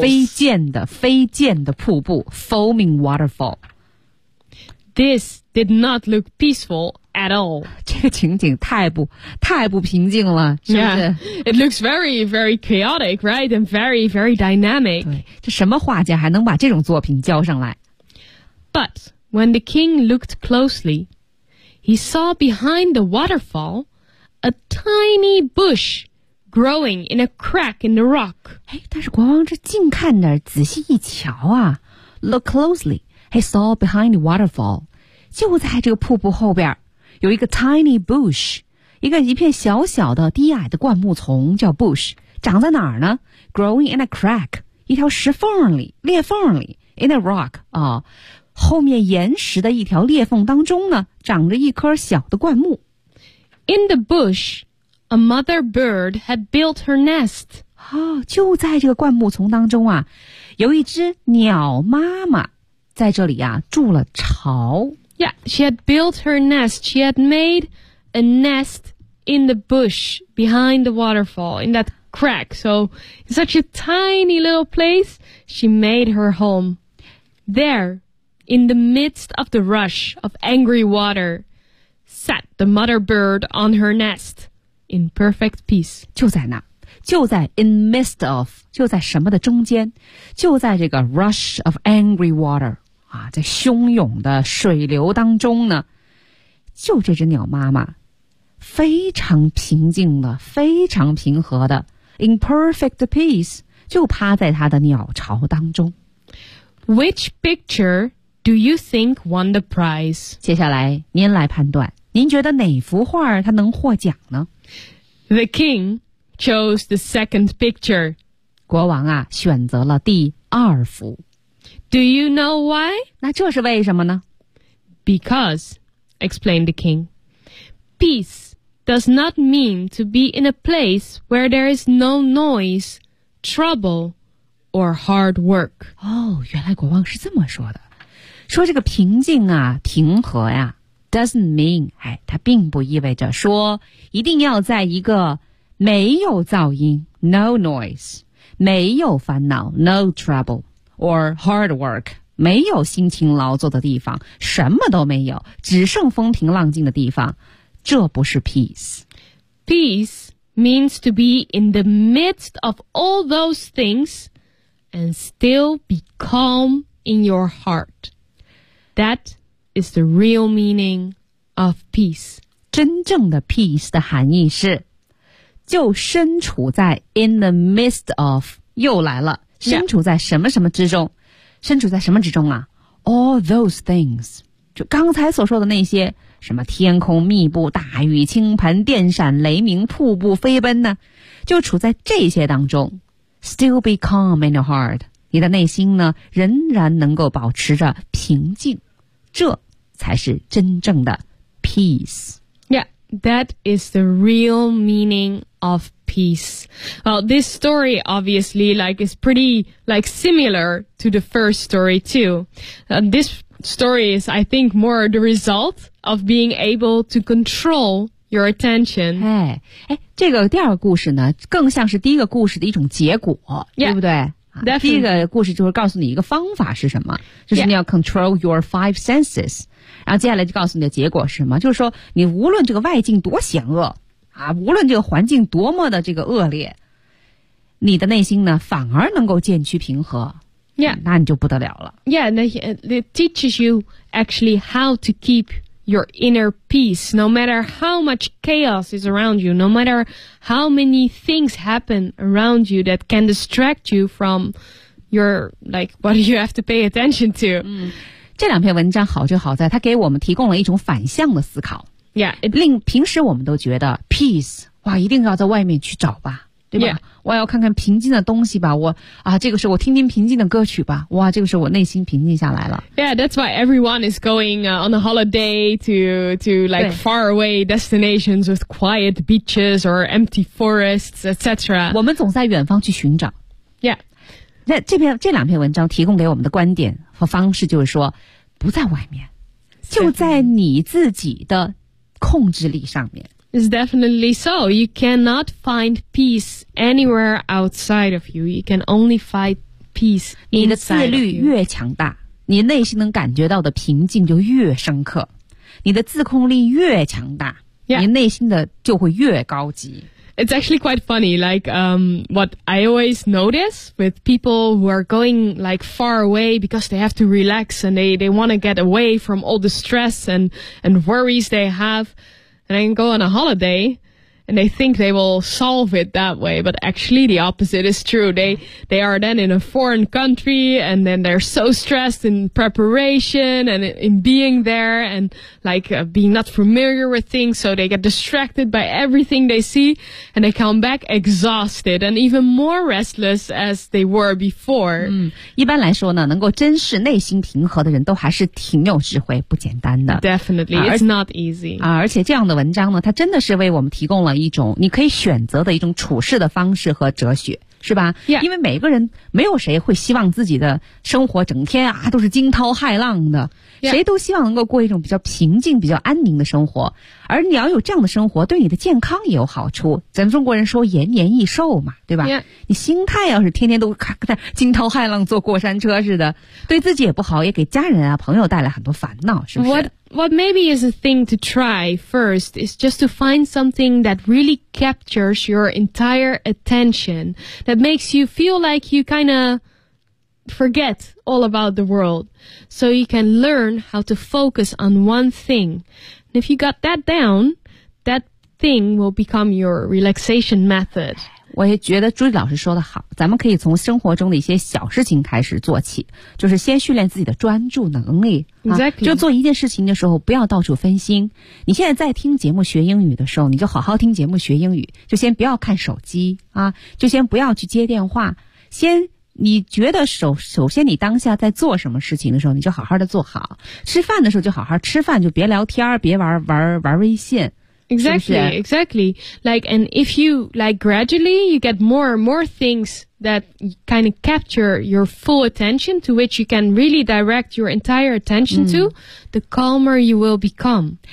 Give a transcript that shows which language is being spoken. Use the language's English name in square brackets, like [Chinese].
[Chinese] 飞溅的瀑布 [English] foaming waterfall. This did not look peaceful. At all. [Chinese] 这个情景太不平静了是不是 [English] yeah, It looks very, very chaotic, right? And very, very dynamic. [Chinese] 对这什么画家还能把这种作品交上来 [English] But when the king looked closely, he saw behind the waterfall a tiny bush growing in a crack in the rock. [Chinese] 但是国王这近看点仔细一瞧啊 [English] Look closely, he saw behind the waterfall, [Chinese] 就在这个瀑布后边有一个 [English] tiny bush, [Chinese] 一片小小的低矮的灌木丛叫 bush, 长在哪儿呢 ? [English] growing in a crack, [Chinese] 一条石缝里裂缝里 [English] in a rock, [Chinese] 啊后面岩石的一条裂缝当中呢长着一颗小的灌木。 [English] In the bush, a mother bird had built her nest. [Chinese] 啊就在这个灌木丛当中啊有一只鸟妈妈在这里啊筑了巢。 [English] Yeah, she had built her nest. She had made a nest in the bush behind the waterfall, in that crack. So, in such a tiny little place, she made her home. There, in the midst of the rush of angry water, sat the mother bird on her nest in perfect peace. [Chinese] 就在那，就在 [English] in midst of, [Chinese] 就在什么的中间，就在这个 [English] rush of angry water. [Chinese] 在汹涌的水流当中呢就这只鸟妈妈非常平静的非常平和的 [English] in perfect peace [Chinese] 就趴在它的鸟巢当中 [English] Which picture do you think won the prize? [Chinese] 接下来您来判断您觉得哪幅画它能获奖呢 [English] The king chose the second picture [Chinese] 国王啊选择了第二幅 [English] Do you know why? [Chinese] 那这是为什么呢? [English] Because, explained the king, peace does not mean to be in a place where there is no noise, trouble, or hard work. [Chinese] 哦,原来国王是这么说的。说这个平静啊,平和呀, [English] doesn't mean, [Chinese] 它并不意味着说一定要在一个没有噪音, [English] no noise, [Chinese] 没有烦恼, [English] no trouble. Or hard work, [Chinese] 没有辛勤劳作的地方，什么都没有，只剩风平浪静的地方，这不是 peace. [English] Peace means to be in the midst of all those things and still be calm in your heart. That is the real meaning of peace. [Chinese] 真正的 peace 的含义是，就身处在 [English] in the midst of, [Chinese] 又来了。身处在什么什么之中、yeah. 身处在什么之中啊 ？ [English] All those things， [Chinese] 就刚才所说的那些什么天空密布、大雨倾盆、电闪雷鸣、瀑布飞奔呢，就处在这些当中。 [English] Still be calm in your heart， [Chinese] 你的内心呢，仍然能够保持着平静，这才是真正的 peace。 [English] That is the real meaning of peace. Well, this story obviously like is pretty like similar to the first story too. And this story is, I think, more the result of being able to control your attention. [Chinese] 哎，这个第二个故事呢，更像是第一个故事的一种结果， [English] yeah, [Chinese] 对不对？ [English] Definitely. [Chinese] 第一个故事就是告诉你一个方法是什么，就是你要 [English] control your five senses。 [Chinese] 然后接下来就告诉你的结果是什么，就是说你无论这个外境多险恶啊，无论这个环境多么的这个恶劣，你的内心呢反而能够渐趋平和。 [English] Yeah， [Chinese] 那你就不得了了。 [English] Yeah， it teaches you actually how to keep your inner peace no matter how much chaos is around you, no matter how many things happen around you that can distract you from your like what you have to pay attention to。 [Chinese] 这两篇文章好就好在它给我们提供了一种反向的思考。令平时我们都觉得 peace， 哇，一定要在外面去找吧，对吧？ [English] Yeah. [Chinese] 我要看看平静的东西吧，我啊，这个时候我听听平静的歌曲吧，哇，这个时候我内心平静下来了。 [English] Yeah, that's why everyone is going on a holiday to like far away destinations with quiet beaches or empty forests, etc. [Chinese] 我们总在远方去寻找。 [English] Yeah. [Chinese] 那这两篇文章提供给我们的观点和方式就是说，不在外面，就在你自己的控制力上面。 [English] It's definitely so. You cannot find peace anywhere outside of you. You can only find peace inside of you. [Chinese] 你的自律越强大，你内心能感觉到的平静就越深刻，你的自控力越强大， [English] yeah. [Chinese] 你内心的就会越高级。 [English] It's actually quite funny, like, what I always notice with people who are going, like, far away because they have to relax and they want to get away from all the stress and worries they have, and then go on a holiday, and they think they will solve it that way, but actually the opposite is true. They are then in a foreign country, and then they're so stressed in preparation and in being there, and, like, being not familiar with things, so they get distracted by everything they see, and they come back exhausted and even more restless as they were before. [Chinese] 一般来说呢，能够珍视内心平和的人都还是挺有智慧，不简单的。 [English] Definitely, it's not easy. [Chinese] 而且这样的文章呢，它真的是为我们提供了一种你可以选择的一种处事的方式和哲学，是吧？ [English] Yeah. [Chinese] 因为每个人没有谁会希望自己的生活整天啊都是惊涛骇浪的、 [English] yeah. [Chinese] 谁都希望能够过一种比较平静比较安宁的生活，而你要有这样的生活对你的健康也有好处，咱们中国人说延年益寿嘛，对吧、 [English] yeah. [Chinese] 你心态要是天天都惊涛骇浪坐过山车似的，对自己也不好，也给家人啊朋友带来很多烦恼，是不是？ [English] What maybe is a thing to try first is just to find something that really captures your entire attention, that makes you feel like you kind of forget all about the world, so you can learn how to focus on one thing. And if you got that down, that thing will become your relaxation method. [Chinese] 我也觉得朱莉老师说的好，咱们可以从生活中的一些小事情开始做起，就是先训练自己的专注能力、 [English] exactly. [Chinese] 啊、就做一件事情的时候不要到处分心。你现在在听节目学英语的时候，你就好好听节目学英语，就先不要看手机啊，就先不要去接电话，先你觉得首先你当下在做什么事情的时候你就好好的做好，吃饭的时候就好好吃饭，就别聊天，别玩微信。 [English] Exactly, exactly. Like, and if you, like, gradually, you get more and more things that kind of capture your full attention, to which you can really direct your entire attention to, the calmer you will become.